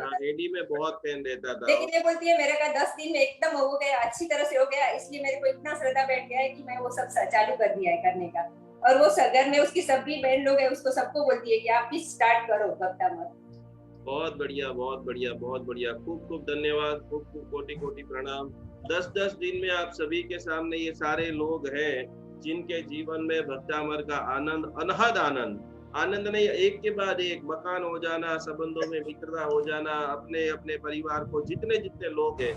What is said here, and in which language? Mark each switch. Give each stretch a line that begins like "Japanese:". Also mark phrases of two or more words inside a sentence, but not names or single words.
Hindi: हाँ, एडी में बहुत पेन रहता था। लेकिन ये बोलती है मेरे का 10 दिन में एकदम हो गया, अच्छी तरह से हो गया, इसलिए मेरे को इतना श्रद्धा बैठ गया है कि मैं वो सब चालू कर दिया है करने का। और वो घर में उसकी सभी बहन लोग है, उसको सबको बोलती है कि आप भी स्टार्ट करो भक्ता मत। बहुत बढ़िया, बहुत बढ़िया, बहुत बढ़िया। खूब खूब धन्यवाद, खूब खूब कोटि कोटि प्रणाम। 10-10 दिन में आप सभी के सामने ये सारे लोग हैं जिनके जीवन में भक्तामर का आनंद, अनहद आनंद नहीं, एक के बाद एक मकान हो जाना, संबंधों में मित्रता हो जाना, अपने अपने परिवार को जितने जितने लोग हैं।